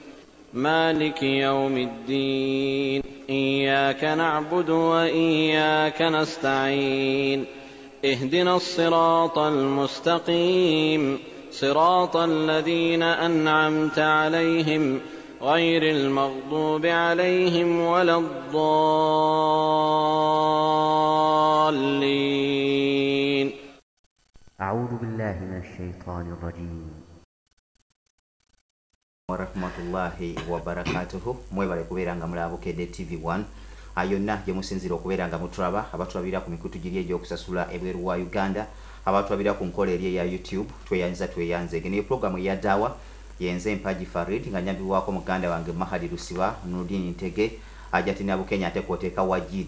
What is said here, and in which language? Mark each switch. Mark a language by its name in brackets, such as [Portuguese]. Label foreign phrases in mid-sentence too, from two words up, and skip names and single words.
[Arabic] مالك يوم الدين إياك نعبد وإياك نستعين اهدنا الصراط المستقيم صراط الذين أنعمت عليهم غير المغضوب عليهم ولا الضالين. أعوذ بالله من الشيطان الرجيم. ورحمة الله وبركاته. [Ganda] Mwebale kubeera nga mulaba Bukedde TV1 yonna gye musinzira okubeera nga mutulaba, abatulabira ku mikutu giri egy'okusasula ebweru wa Uganda, abatulabira ku nkola eri eya YouTube. Tweyanze eno programu eya Daawa yenze Mpaji Farid nga nyambibwako muganda wange Mahadi Lusiba Nudini Ntege ajatina Bukenya ate kwoteeka Wajid.